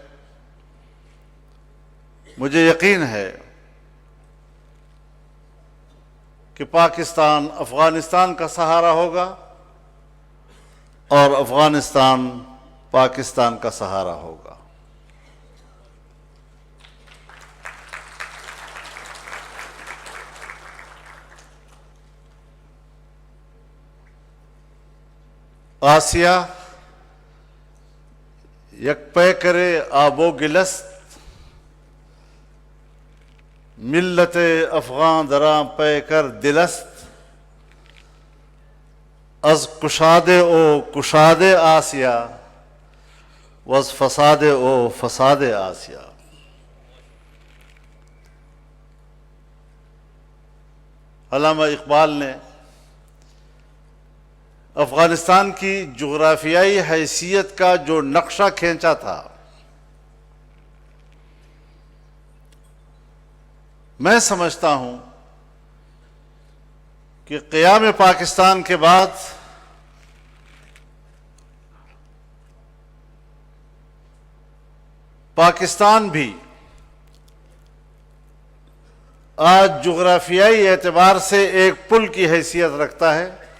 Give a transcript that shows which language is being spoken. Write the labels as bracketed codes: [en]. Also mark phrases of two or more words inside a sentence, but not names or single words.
[ur] مجھے یقین ہے کہ پاکستان افغانستان کا سہارا ہوگا اور افغانستان پاکستان کا سہارا ہوگا۔ [fa] آسیہ یک پے کرے آب و گلست، ملت افغان دراں پے کر دلست، از کشاد او کشاد آسیہ وز فساد او فساد آسیہ۔ [ur] علامہ اقبال نے افغانستان کی جغرافیائی حیثیت کا جو نقشہ کھینچا تھا، میں سمجھتا ہوں کہ قیام پاکستان کے بعد پاکستان بھی آج جغرافیائی اعتبار سے ایک پل کی حیثیت رکھتا ہے۔